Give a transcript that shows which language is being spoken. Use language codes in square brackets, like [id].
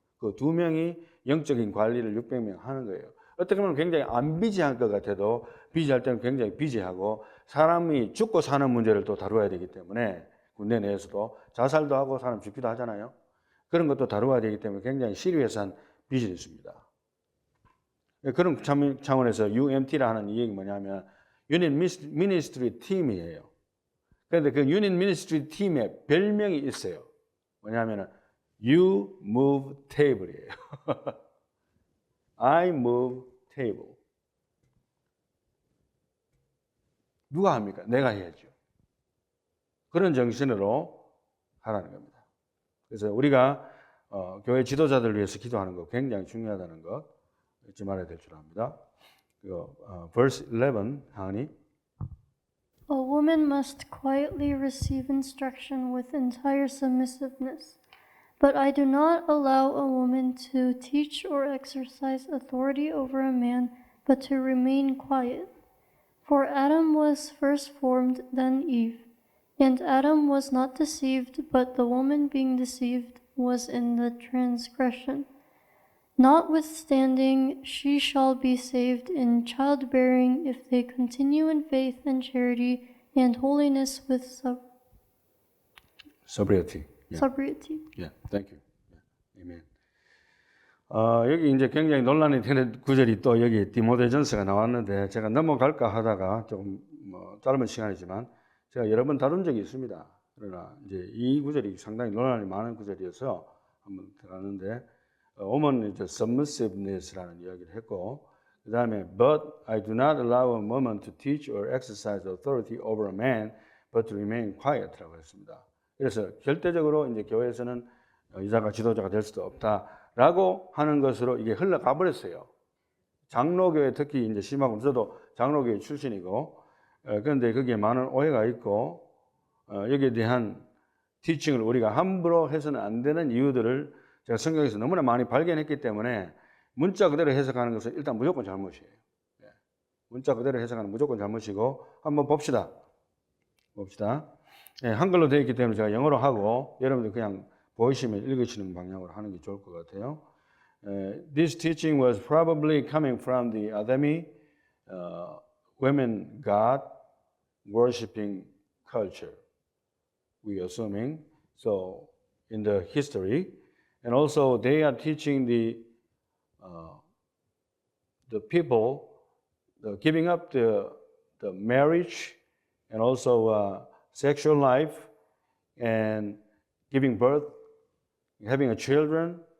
[ko] 그 2명이 영적인 관리를 600명 하는 거예요. 어떻게 보면 굉장히 안 비지할 것 같아도 비지할 때는 굉장히 비지하고 사람이 죽고 사는 문제를 또 다루어야 되기 때문에 군대 내에서도 자살도 하고 사람 죽기도 하잖아요. 그런 것도 다루어야 되기 때문에 굉장히 시리어스한 비즈니스입니다. 그런 차원에서 UMT라는 이 얘기 뭐냐면 유닛 미니스트리 팀이에요. 그런데 그 유닛 미니스트리 팀에 별명이 있어요. 뭐냐면 [en] You move table이에요. I move table. [ko] 누가 합니까? 내가 해야죠. 그런 정신으로 하라는 겁니다. 그래서 우리가 교회 지도자들을 위해서 기도하는 거 굉장히 중요하다는 것 잊지 말아야 될 줄 압니다. [en] verse 11, 하은이. A woman must quietly receive instruction with entire submissiveness. But I do not allow a woman to teach or exercise authority over a man, but to remain quiet. For Adam was first formed, then Eve. And Adam was not deceived, but the woman being deceived was in the transgression. Notwithstanding, she shall be saved in childbearing if they continue in faith and charity and holiness with sobriety. sobriety. Yeah, thank you. Yeah, amen. [ko] 여기 이제 굉장히 논란이 되는 구절이 또 여기 디모데전서가 나왔는데 제가 넘어갈까 하다가 조금 짧은 시간이지만 제가 여러 번 다룬 적이 있습니다. 그러나 이제 이 구절이 상당히 논란이 많은 구절이어서 한번 들어갔는데 오면 이제 submissiveness라는 이야기를 했고 그 다음에 [en] but I do not allow a woman to teach or exercise authority over a man, but to remain quiet [ko] 라고 했습니다. 그래서 절대적으로 이제 교회에서는 여자가 지도자가 될 수도 없다라고 하는 것으로 이게 흘러가 버렸어요. 장로교회 특히 이제 심하고 저도 장로교회 출신이고 그런데 거기에 많은 오해가 있고 여기에 대한 티칭을 우리가 함부로 해서는 안 되는 이유들을 제가 성경에서 너무나 많이 발견했기 때문에 문자 그대로 해석하는 것은 일단 무조건 잘못이에요. 문자 그대로 해석하는 무조건 잘못이고 한번 봅시다. 예, 한글로 되어 있기 때문에 제가 영어로 하고 여러분들 그냥 보이시면 읽으시는 방향으로 하는 게 좋을 것 같아요. [en] This teaching was probably coming from the Adami women God worshiping culture. We assuming so in the history, and also they are teaching the people giving up the marriage and also sexual life and giving birth, having a children,